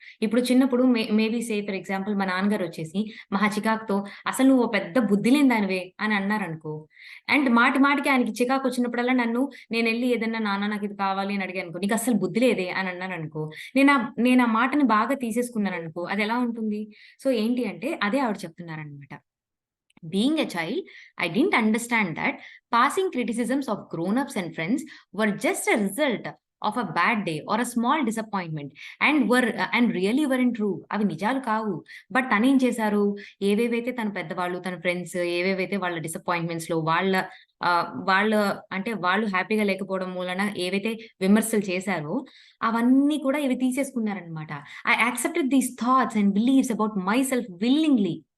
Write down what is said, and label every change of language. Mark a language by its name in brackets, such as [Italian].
[Telugu] ఇప్పుడు చిన్నప్పుడు [English] maybe for example [Telugu] మా నాన్నగారొచ్చేసి మహా చికాకుతో "అసలు నువ్వు ఓ పెద్ద బుద్ధి లేని దానివే" అని అన్నారనుకో. అండ్ మాటి మాటికి ఆయనకి చికాకొచ్చినప్పుడల్లా నేనెళ్లి ఏదన్నా "నాన్న నాకిది కావాలి" అని అడిగాననుకో, "నీకస్సలు బుద్ధి లేదే" అని అన్నాననుకో, నేనా మాటని బాగా తీసేసుకున్నాననుకో, అదెలా ఉంటుంది? సో, ఏంటి అంటే అదే ఆవిడ చెప్తున్నారనమాట. [English] Being a child, I didn't understand that passing criticisms of grown ups and friends were just a result of a bad day or a small disappointment and really weren't true. [Telugu] అవి నిజాలు కావు. But తనేం చేశారు? ఏవేవైతే తన పెద్దవాళ్ళు, తన friends ఏవేవైతే వాళ్ళ డిసప్పాయింట్‌మెంట్స్‌లో వాళ్ళ అంటే వాళ్ళు హ్యాపీగా లేకపోవడం మూలన ఏవైతే విమర్శలు చేశారో, అవన్నీ కూడా ఇవి తీసేసుకున్నారనమాట. [English] I accepted these thoughts and beliefs about myself willingly.